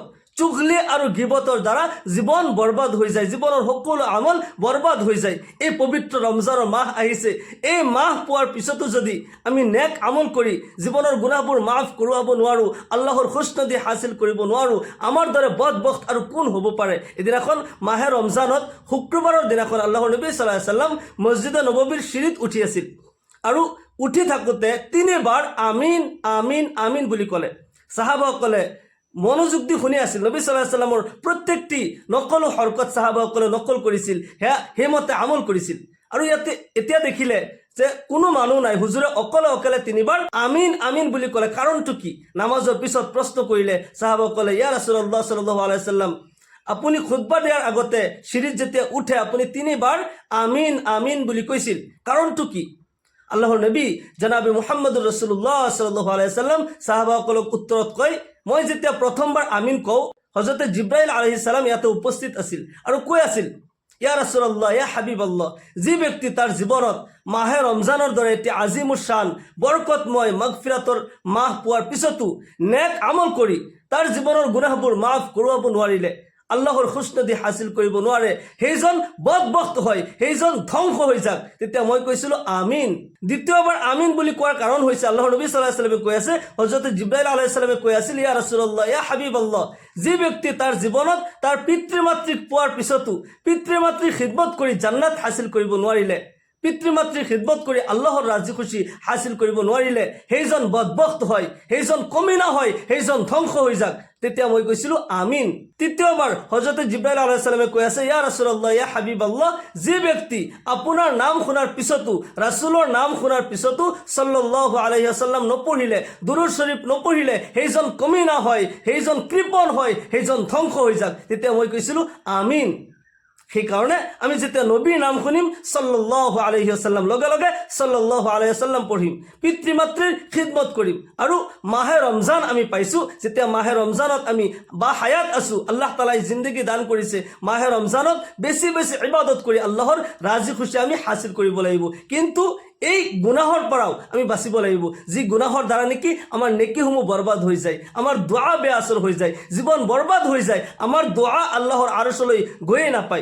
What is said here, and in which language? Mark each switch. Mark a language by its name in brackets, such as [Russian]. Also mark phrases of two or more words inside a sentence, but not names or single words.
[Assamese] চুগলি আৰু গিবতৰ দ্বাৰা জীৱন বৰবাদ হৈ যায়, জীৱনৰ সকলো আমল বৰবাদ হৈ যায়। এই পবিত্ৰ ৰমজানৰ মাহ আহিছে, এই মাহ পোৱাৰ পিছতো যদি আমি নেক আমল কৰি জীৱনৰ গুনাহবোৰ মাফ কৰোৱাব নোৱাৰোঁ, আল্লাহৰ খুশনদী হাসিল কৰিব নোৱাৰোঁ, আমাৰ দৰে বদবখত আৰু কোন হ'ব পাৰে? এদিনাখন মাহে ৰমজানত শুক্ৰবাৰৰ দিনাখন আল্লাহৰ নবী [Arabic] صلى الله عليه وسلم [Assamese] মছজিদে নববীৰ চিৰিত উঠি আছিল, আৰু উঠি থাকোঁতে তিনিবাৰ আমিন আমিন আমিন বুলি ক'লে। সাহাবাসকলে মনোযোগ দি শুনি আছিল, নবী [Arabic] صلى الله عليه وسلم [Assamese] প্ৰত্যেকটি নকল হৰকত সাহাবাসকলে নকল কৰিছিল, সেইমতে আমল কৰিছিল। আৰু এতিয়া দেখিলে যে কোনো মানুহ নাই, হুজুৰে অকলে অকলে তিনিবাৰ আমিন আমিন বুলি ক'লে, কাৰণটো কি? নামাজৰ পিছত প্ৰশ্ন কৰিলে সাহাবাসকলে, [Arabic] يا رسول الله صلى الله عليه وسلم, [Assamese] আপুনি খুতবা দিয়াৰ আগতে চিৰিত যেতিয়া উঠে আপুনি তিনিবাৰ আমিন আমিন বুলি কৈছিল, কাৰণটো কি? আল্লাহৰ নবী জনাবে মুহাম্মদুৰ ৰাসূলুল্লাহ [Arabic] صلى الله عليه وسلم [Assamese] সাহাবাসকলক উত্তৰত কয়, মই যেতিয়া প্ৰথমবাৰ আমিন কওঁ, হযৰতে জিব্ৰাইল [Arabic] عليه السلام [Assamese] ইয়াতে উপস্থিত আছিল আৰু কৈ আছিল [Arabic] يا رسول الله، يا حبيب الله, [Assamese] যি ব্যক্তি তাৰ জীৱনত মাহে ৰমজানৰ দৰে এটি আজিমুশ্বান বৰকতময় মাগফিৰাতৰ মাহ পোৱাৰ পিছতো নেক আমল কৰি তাৰ জীৱনৰ গুনাহবোৰ মাফ কৰোৱাব নোৱাৰিলে, আল্লাহৰ খুশনদী হাসিল কৰিব নোৱাৰে, সেইজন বদবখত হয়, সেইজন ধ্বংস হৈ যাক। তেতিয়া মই কৈছিলোঁ আমিন। দ্বিতীয়বাৰ আমিন বুলি কোৱাৰ কাৰণ হৈছে আল্লাহৰ নবী [Arabic] صلى الله عليه وسلم [Assamese] কৈ আছে, হযরত জিবৰাইল [Arabic] عليه السلام [Assamese] কৈ আছিল, [Arabic] يا رسول الله، يا حبيب الله, [Assamese] যি ব্যক্তি তাৰ জীৱনত তাৰ পিতৃ মাতৃক পোৱাৰ পিছতো পিতৃ মাতৃৰ খিদমত কৰি জান্নাত হাসিল কৰিব নোৱাৰিলে, পিতৃ মাতৃৰ খিদমত কৰি আল্লাহৰ ৰাজি খুশি হাসিল কৰিব নোৱাৰিলে, সেইজন বদবখত হয়, সেইজন কমিনা হয়, সেইজন ধ্বংস হৈ যাক। তেতিয়া মই কৈছিলোঁ আমিন। তৃতীয়বাৰ হযরত জিবৰাইল [Arabic] عليه السلام [Assamese] কৈ আছে, [Arabic] يا رسول الله، يا حبيب الله, [Assamese] যি ব্যক্তি আপোনাৰ নাম শুনাৰ পিছতো, ৰাছূলৰ নাম শুনাৰ পিছতো [Arabic] صلى الله عليه وسلم [Assamese] নপঢ়িলে, দুৰুদ শৰীফ নপঢ়িলে, সেইজন কমিনা হয়, সেইজন কৃপণ হয়, সেইজন ধ্বংস হৈ যাক। তেতিয়া মই কৈছিলোঁ আমিন। সেইকাৰণে আমি যেতিয়া নবীৰ নাম শুনিম [Arabic] صلى الله عليه وسلم, [Assamese] লগে লগে [Arabic] صلى الله عليه وسلم [Assamese] পঢ়িম, পিতৃ মাতৃৰ খিদমত কৰিম। আৰু মাহে ৰমজান আমি পাইছোঁ, যেতিয়া মাহে ৰমজানত আমি বা হায়াত আছোঁ, আল্লাহ তাআলাই জিন্দগী দান কৰিছে, মাহে ৰমজানত বেছি বেছি ইবাদত কৰি আল্লাহৰ ৰাজি খুশি আমি হাসিল কৰিব লাগিব। কিন্তু এই গুনাহৰ পৰাও আমি বাচিব লাগিব, যি গুনাহৰ দ্বাৰা নেকি আমাৰ নেকিসমূহ বৰবাদ হৈ যায়, আমাৰ দোৱা বেআচৰ হৈ যায়, জীৱন বৰবাদ হৈ যায়, আমাৰ দোৱা আল্লাহৰ আৰশলৈ গৈয়ে নাপায়।